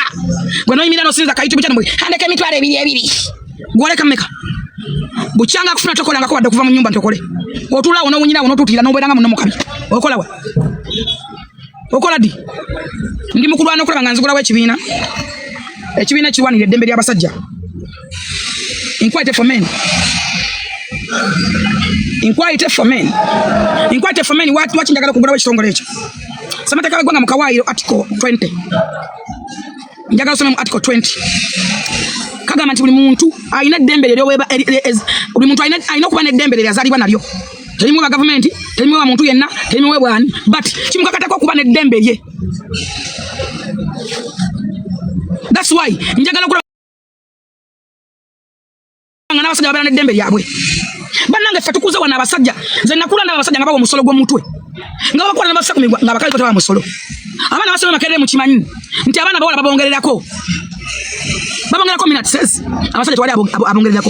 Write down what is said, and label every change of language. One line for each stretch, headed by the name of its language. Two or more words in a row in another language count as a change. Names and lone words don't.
Ganda: Gwe noyimira nosinza ka YouTube channel handeka emitwalo ebiri gwoleka mmeka bukyanga kufuna tokolanga ko wadde okuva mu nyumba ntokole otulawo n'owunyirawo n'otuutira n'obeeranga muno mukabi okolawa okola ddi. Ndi mukulwana okulaba nga nzigulawo ekibiina ekirwanira eddembe ly'abasajja.
English: Inquite for men, inquite for men, inquite for men.
Ganda: Waki njagala okugulawo ekitongole ekyo. Samateeka w'eggwanga mu Kawaayiro article 20, njagala osome mu article 20 kagamba nti buli muntu alina eddembe buli muntu alina okuba n'eddembe lye yazaalibwa nalyo. Terimu wa gavumenti, terimu wa muntu yenna, terimu wa bwani, but kimukakatako okuba n'eddembe lye.
English: That's why
Ganda: njagala okulaba nga n'abasajja babeera n'eddembe lyabwe. Bannange ffe tukuze wano abasajja, nze nakula ndaba abasajja nga bawa omusolo gw'omutwe nga bakola n'abasakumi nga abakazi bo tebawa musolo. Abaana basoma Makerere mukimanyi nti abaana bawala babongererako minutes, abasajja tewali abongererako.